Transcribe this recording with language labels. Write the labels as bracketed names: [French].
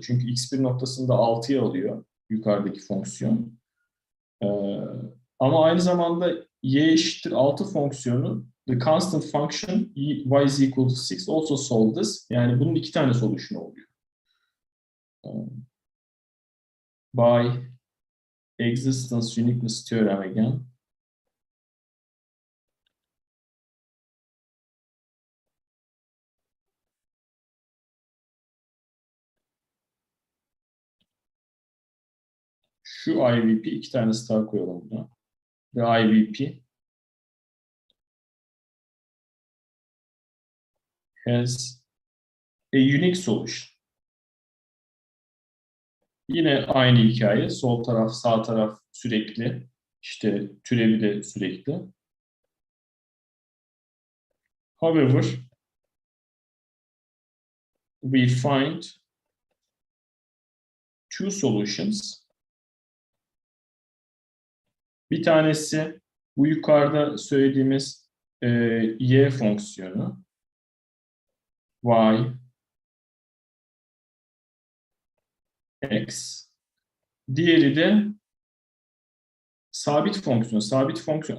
[Turkish] Çünkü x1 noktasında 6'yı alıyor yukarıdaki fonksiyon. Ama aynı zamanda y eşittir 6 fonksiyonu [English] the constant function y is equal to 6 also solve this. [Turkish] Yani bunun 2 tane solution oluyor. [English] By existence uniqueness theorem again. [Turkish] şu IVP, iki tane star koyalım buna. [English] Ve IVP has a unique solution. [Turkish] Yine aynı hikaye. Sol taraf, sağ taraf sürekli. İşte türevi de sürekli. [English] However, we find two solutions. [Turkish] Bir tanesi bu yukarıda söylediğimiz y fonksiyonu. Y, x. Diğeri de sabit fonksiyon. Sabit fonksiyon.